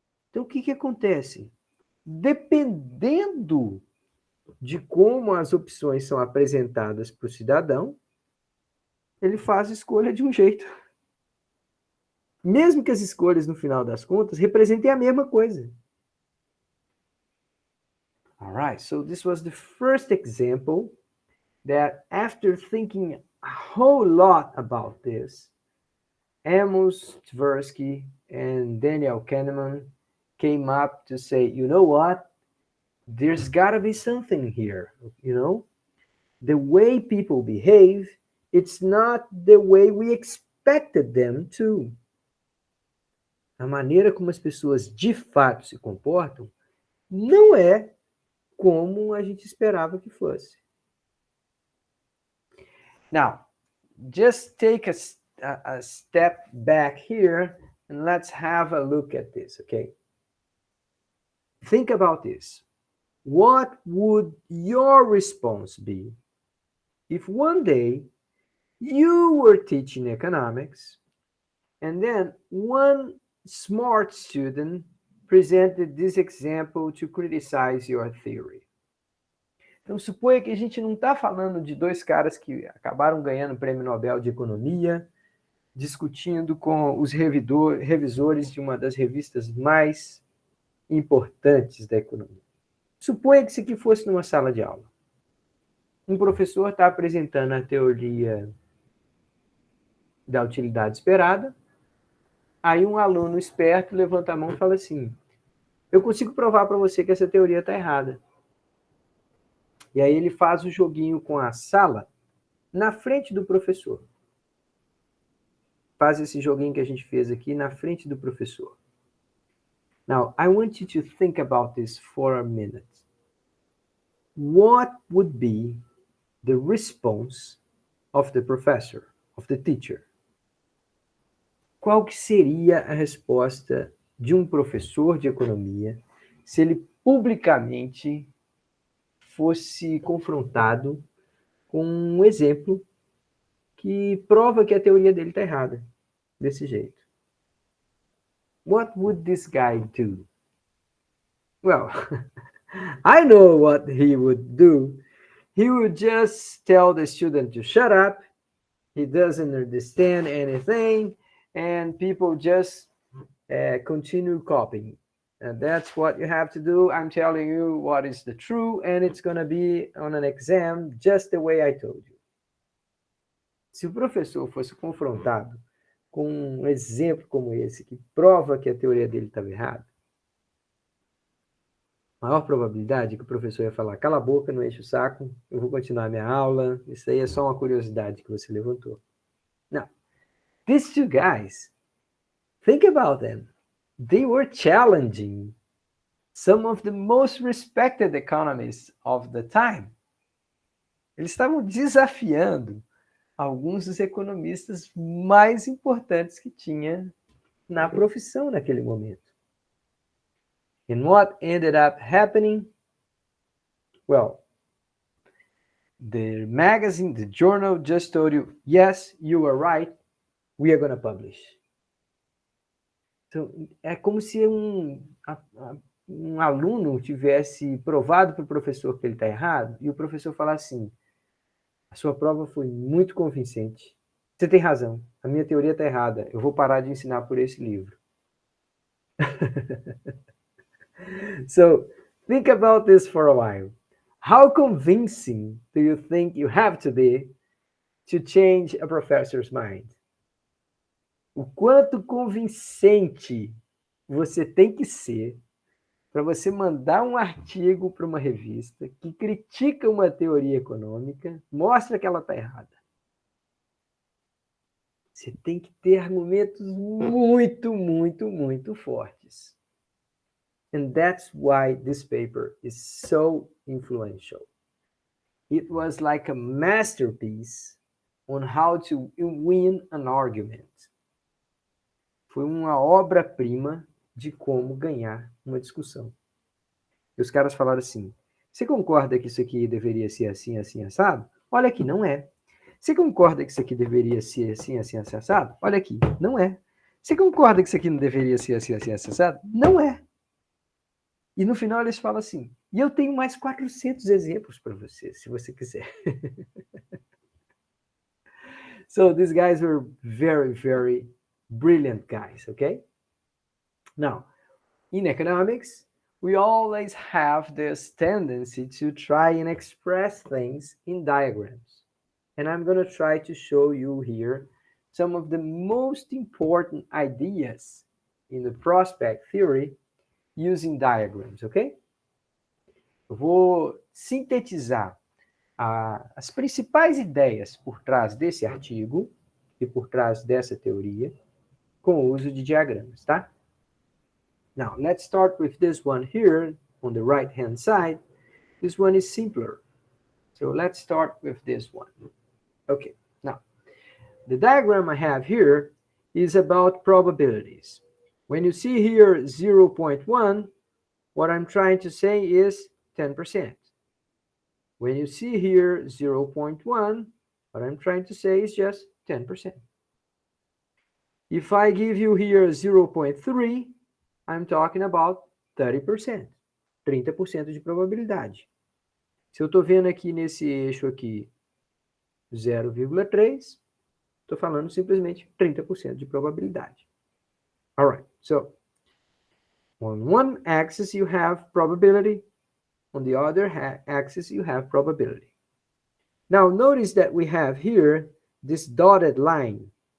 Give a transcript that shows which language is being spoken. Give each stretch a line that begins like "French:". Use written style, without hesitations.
Portuguese: Então, o que acontece? Dependendo de como as opções são apresentadas para o cidadão, ele faz a escolha de um jeito. Mesmo que as escolhas, no final das contas, representem a mesma coisa.
English: All right, so this was the first example that after thinking a whole lot about this, Amos Tversky and Daniel Kahneman came up to say, you know what? There's got to be something here, you know? The way people behave, it's not the way we expected them to.
Portuguese: A maneira como as pessoas de fato se comportam não é como a gente esperava que fosse.
English: Now, just take a step back here and let's have a look at this, okay? Think about this. What would your response be if one day you were teaching economics and then one smart student presented this example to criticize your theory.
Portuguese: Então, suponha que a gente não está falando de dois caras que acabaram ganhando o Prêmio Nobel de Economia, discutindo com os revisores de uma das revistas mais importantes da economia. Suponha que isso aqui fosse numa sala de aula. Um professor está apresentando a teoria da utilidade esperada, aí um aluno esperto levanta a mão e fala assim, eu consigo provar para você que essa teoria está errada. E aí ele faz o joguinho com a sala na frente do professor. Faz esse joguinho que a gente fez aqui na frente do professor.
English: Now, I want you to think about this for a minute. What would be the response of the professor, of the teacher?
Portuguese: Qual que seria a resposta de um professor de economia se ele publicamente fosse confrontado com um exemplo que prova que a teoria dele está errada, desse jeito?
English: What would this guy do? Well, I know what he would do. He would just tell the student to shut up. He doesn't understand anything, and people just continue copying. And that's what you have to do. I'm telling you what is the true, and it's going to be on an exam just the way I told you.
Portuguese: Se o professor fosse confrontado com um exemplo como esse, que prova que a teoria dele estava errada, a maior probabilidade é que o professor ia falar, cala a boca, não enche o saco, eu vou continuar minha aula, isso aí é só uma curiosidade que você levantou.
English: Now, these two guys, think about them. They were challenging some of the most respected economists of the time.
Portuguese: Eles estavam desafiando alguns dos economistas mais importantes que tinha na profissão naquele momento.
English: And what ended up happening? Well, the magazine, the journal just told you, yes, you are right, we are going to publish.
Portuguese: Então, é como se um aluno tivesse provado para o professor que ele está errado, e o professor falasse assim, a sua prova foi muito convincente, você tem razão, a minha teoria está errada, eu vou parar de ensinar por esse livro.
English: So, think about this for a while. How convincing do you think you have to be to change a professor's mind?
Portuguese: O quanto convincente você tem que ser para você mandar um artigo para uma revista que critica uma teoria econômica, mostra que ela está errada. Você tem que ter argumentos muito, muito, muito fortes.
English: And that's why this paper is so influential. It was like a masterpiece on how to win an argument.
Portuguese: Foi uma obra-prima de como ganhar uma discussão. E os caras falaram assim, você concorda que isso aqui deveria ser assim, assim, assado? Olha aqui, não é. Você concorda que isso aqui deveria ser assim, assim, assim, assado? Olha aqui, não é. Você concorda que isso aqui não deveria ser assim, assim, assado? Não é. E no final eles falam assim, e eu tenho mais 400 exemplos para você, se você quiser.
English: So these guys were very, very brilliant guys, okay? Now, in economics, we always have this tendency to try and express things in diagrams. And I'm going to try to show you here some of the most important ideas in the prospect theory using diagrams, ok?
Portuguese: Eu vou sintetizar as principais ideias por trás desse artigo e por trás dessa teoria com o uso de diagramas, tá?
English: Now, let's start with this one here on the right-hand side. This one is simpler. So let's start with this one. Okay, now, the diagram I have here is about probabilities. When you see here 0.1, what I'm trying to say is 10%. When you see here 0.1, what I'm trying to say is just 10%. If I give you here 0.3, I'm talking about 30%.
Portuguese: 30% de probabilidade. Se eu estou vendo aqui nesse eixo aqui 0,3, estou falando simplesmente 30% de probabilidade.
English: All right, so on one axis you have probability, on the other axis you have probability. Now notice that we have here this dotted line.